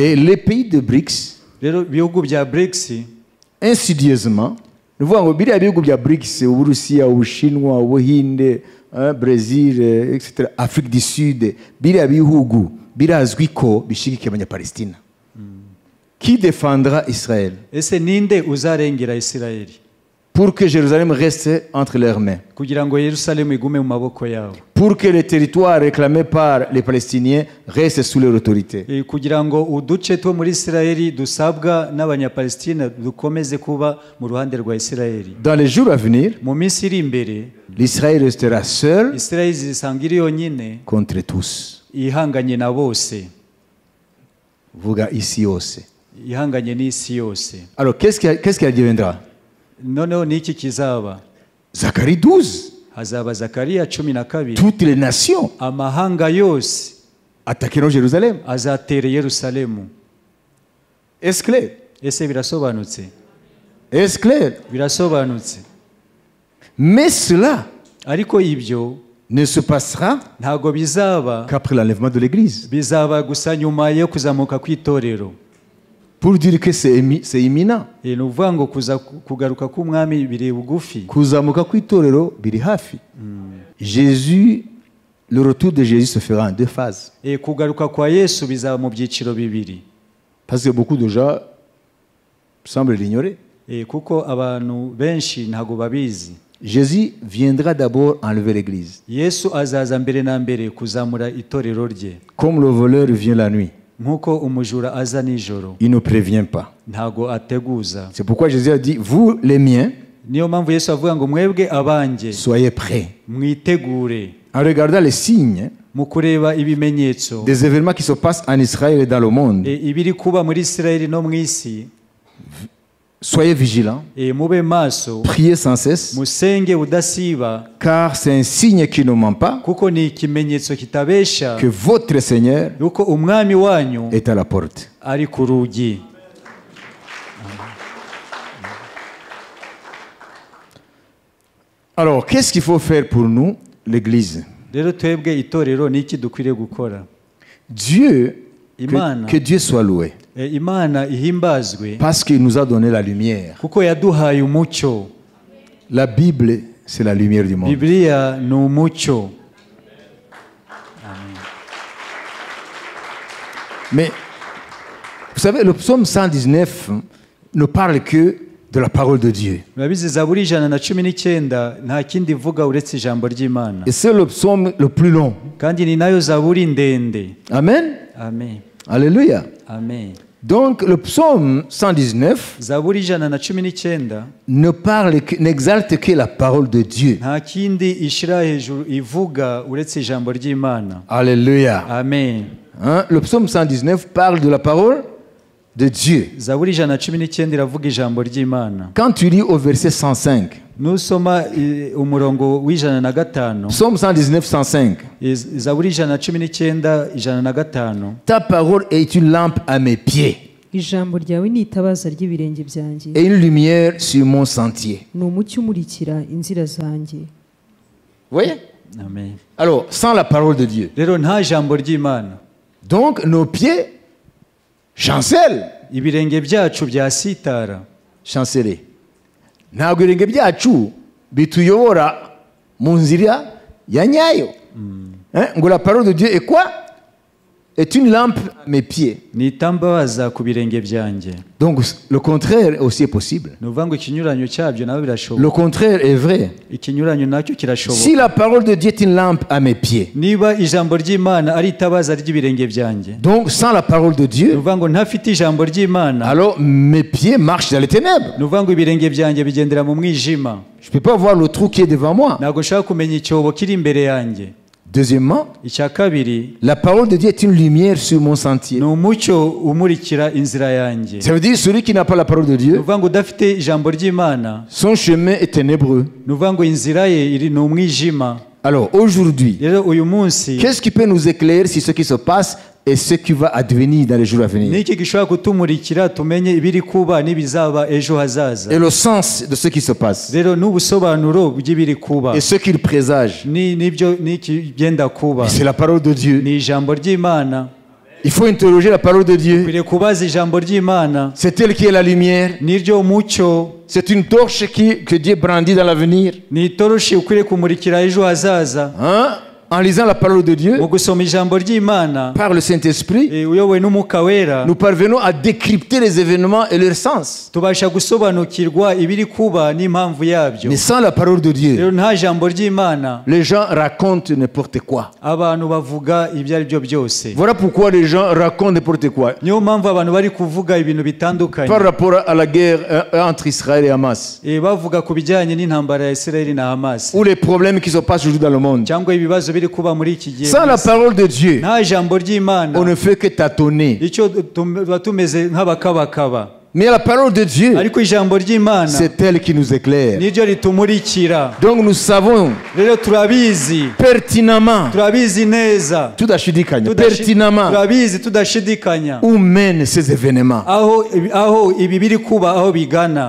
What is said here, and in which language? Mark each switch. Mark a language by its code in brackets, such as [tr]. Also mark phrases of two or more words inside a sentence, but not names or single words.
[fr] Et les pays de BRICS, [rw] rero ibihugu bya BRICS [fr] insidieusement, nous voyons [rw] biriya bihugu bya BRICS, Uburusiya, Ubushinwa, Ubuhinde, [fr] Brésil, etc., Afrique du Sud, [rw] biriya bihugu birazwi ko bishigikiye abanyapalestina. [fr] Qui défendra Israël? [rw] Ese ninde uzarengera Isirayeli? [fr] Pour que Jérusalem reste entre leurs mains. [rw] Kugira ngo Yerusalemu igume mu maboko yabo. [fr] Pour que les territoires réclamés par les Palestiniens restent sous leur autorité. [rw] Kugira ngo uduce two muri Isirayeli dusabwa n'abanyapalestina dukomeze kuba mu ruhande rwa Isirayeli. [fr] Dans les jours à venir, [rw] mu minsi iri imbere, [fr] l'Israël restera seul [rw] Isirayeli zisanga iri yonyine [fr] contre tous. [rw] ihanganye na bose. Vuga isi yose. Ihanganye n'isi yose. [fr] Alors qu'est-ce qui adviendra? [rw] Noneho niki kizaba? [fr] Zacharie 12. [rw] Hazaba Zakariya 12. [fr] Toutes les nations [rw] amahanga yose [fr] attaqueront Jérusalem. [rw] azatere Yerusalemu. [fr] Est-ce clair? [rw] Ese birasobanutse? [fr] Est-ce clair? [rw] Birasobanutse. [fr] Mais cela [rw] ariko ibyo [fr] ne se passera [rw] ntago bizaba [fr] qu'après l'enlèvement de l'Église. [rw] Bizaba gusa nyuma yo kuzamuka kw'itorero. [fr] Pour dire que c'est imminent. [rw] Ni ukuvuga ngo kugaruka k'umwami biri bugufi. Kuzamuka kw'itorero biri hafi. [fr] Jésus, le retour de Jésus se fera en deux phases. [rw] Kugaruka kwa Yesu bizaba mu byiciro bibiri. [fr] Parce que beaucoup de gens semblent l'ignorer. [rw] Kuko abantu benshi ntago babizi. [fr] Jésus viendra d'abord enlever l'Église. [rw] Yesu azaza mbere na mbere kuzamura itorero rye. [fr] Comme le voleur vient la nuit. [rw] Nkuko umujura aza nijoro. [fr] Il ne prévient pas. [rw] Ntago ateguza. [fr] C'est pourquoi Jésus a dit, vous les miens, [rw] niyo mpamvu Yesu avuga ngo mwebwe abanjye [fr] soyez prêts. [rw] Mwitegure. [fr] En regardant les signes [rw] mu kureba ibimenyetso [fr] des événements qui se passent en Israël et dans le monde, [rw] ibiri kuba muri Isirayeli no mu isi, [fr] soyez vigilants, [rw] mube maso, [fr] priez sans cesse, [rw] musenge udasiba, [fr] car c'est un signe qui ne ment pas, [rw] kuko ni ikimenyetso kitabesha, [fr] que votre Seigneur [rw] yuko umwami wanyu [fr] est à la porte. [rw] ari ku rugi. [fr] Alors, qu'est-ce qu'il faut faire pour nous, l'Église? [rw] Rero twebwe itorero niki dukwiriye gukora? [fr] Dieu, [rw] Imana, [fr] que Dieu soit loué. [rw] Imana ihimbazwe [fr] Parce qu'il nous a donné la lumière. [rw] Kuko yaduhaye umucyo. [fr] La Bible, c'est la lumière du monde. [rw] Biblia ni umucyo. [fr] Mais, vous savez, le psaume 119 ne parle que de la parole de Dieu. [rw] Murabizi Zaburi 119 nta kindi ivuga uretse ijambo ry'Imana. [fr] Et c'est le psaume le plus long. [rw] Kandi ni nayo Zaburi ndende. Amen. Amen. Alléluia. Amen. [fr] Donc le psaume 119 [rw] Zaburi 119 [fr] n'exalte que la parole de Dieu. [rw] nta kindi ishira hejuru ivuga uretse ijambo ry'Imana. Alléluia. Amen. [fr] Hein? Le psaume 119 parle de la parole de Dieu. [rw] Zaburi 119 iravuga ijambo ry'Imana. [fr] Quand tu lis au verset 105, [rw] nusoma umurongo w'105, [fr] psaume 119, 105, [rw] Zaburi 119 105, [fr] ta parole est une lampe à mes pieds. [rw] ijambo ryawe ni itabaza ry'ibirenge byanjye [fr] et une lumière sur mon sentier. [rw] ni umucyo umurikira inzira zanjye. [fr] Vous voyez? [rw] amen. [fr] Alors, sans la parole de Dieu. [rw] Rero nta jambo ry'Imana, [fr] Donc, nos pieds chancellent. [rw] ibirenge byacu byasitara. [fr] Chanceler. [rw] Ntabwo ibirenge byacu bituyobora mu nzira ya nyayo. [fr] Hein? Ngo la parole de Dieu est quoi? Est une lampe à mes pieds. [rw] Ni itambabaza ku birenge byanjye. [fr] Donc, le contraire aussi est possible. [rw] Ni ukuvuga ngo ikinyuranyo cyabyo nawe [fr] Le [rw] birashoboka. [fr] contraire est vrai. [rw] Ikinyuranyo nacyo [fr] Si [rw] kirashoboka. [fr] la parole de Dieu est une lampe à mes pieds, [rw] Niba ijambo ry'Imana ari itabaza ry'ibirenge byanjye, [fr] donc sans la parole de [rw] ni [fr] Dieu, [rw] ukuvuga ngo ntafite ijambo ry'Imana, [fr] alors mes pieds marchent dans les ténèbres. [rw] ni ukuvuga ngo ibirenge byanjye bigendera mu mwijima. [fr] Je ne peux pas voir le trou qui est devant moi. [rw] Ntabwo nshaka kumenya icyobo kiri imbere yanjye. [fr] Deuxièmement, [rw] Icya kabiri, [fr] la parole de Dieu est une lumière sur mon sentier. [rw] ni umucyo umurikira inzira yanjye. [fr] Ça veut dire celui qui n'a pas la parole de [rw] Ni [fr] Dieu, [rw] ukuvuga ngo udafite ijambo ry'Imana, [fr] son chemin est ténébreux. [rw] ni ukuvuga ngo inzira ye iri ni umwijima. [fr] Alors aujourd'hui, [rw] Rero uyu munsi [fr] qu'est-ce qui peut nous éclairer sur ce qui se passe et ce qui va advenir dans les jours à venir? [rw] ni iki gishobora kutumurikira tumenye ibiri kuba n'ibizaba ejo hazaza. [fr] Et le sens de ce qui se passe [rw] Rero n'ubusobanuro bw'ibiri kuba [fr] et ce qu'il présage. [rw] n'ibyo n'iki byenda kuba, [fr] Et c'est la parole de Dieu. [rw] ni ijambo ry'Imana. [fr] Il faut interroger la parole de Dieu. [rw] Ukwiriye kubaza ijambo ry'Imana, [fr] C'est elle qui est la lumière. [rw] niryo mucyo, [fr] C'est une torche que Dieu brandit dans l'avenir. [rw] ni itoroshi ukwiriye kumurikira ejo hazaza. [fr] Hein? En lisant la parole de Dieu, [rw] Mu gusoma ijambo ry'Imana [fr] par le Saint-Esprit, [rw] uyobowe n'umwuka wera, [fr] nous parvenons à décrypter les événements et leur sens. [rw] tubasha gusobanukirwa ibiri kuba n'impamvu yabyo. [fr] Mais sans la parole de Dieu, [rw] Rero nta jambo ry'Imana, [fr] les gens racontent n'importe quoi. [rw] abantu bavuga ibyo ari byo byose. [fr] Voilà pourquoi les gens racontent n'importe quoi. [rw] Niyo mpamvu abantu bari kuvuga ibintu bitandukanye, [fr] Par rapport à la guerre entre Israël et Hamas, [rw] bavuga ku bijyanye n'intambara ya Isirayeli na Hamas, [fr] ou les problèmes qui se passent aujourd'hui dans le monde. [rw] cyangwa ibibazo biri kuba muri iki gihe. [fr] Sans la parole de Dieu, [rw] Nta jambo ry'Imana, [fr] on ne fait que tâtonner. [rw] icyo tuba tumeze nk'abakabakaba. [fr] Mais la parole de Dieu, [rw] Ariko ijambo ry'Imana [fr] c'est elle qui nous éclaire. [rw] niryo ritumurikira. [fr] Donc nous savons [rw] Rero turabizi, [fr] pertinemment, [rw] turabizi neza, [fr] pertinemment [rw] turabizi tudashidikanya [fr] où mènent ces événements. [rw] aho ibi biri kuba aho bigana.